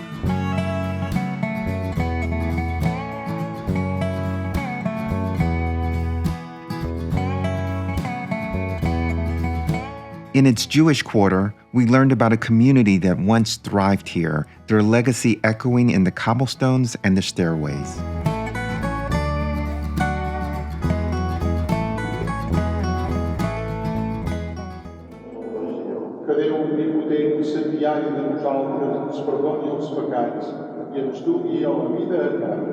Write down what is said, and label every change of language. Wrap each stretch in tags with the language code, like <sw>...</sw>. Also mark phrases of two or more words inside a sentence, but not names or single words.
<en>In its Jewish quarter, we learned about a community that once thrived here, their legacy echoing in the cobblestones and the stairways.</en> <ca>Que Déu omnipotent diari de nosaltres ens perdoni els pecats i ens dugui a la vida eterna.</ca>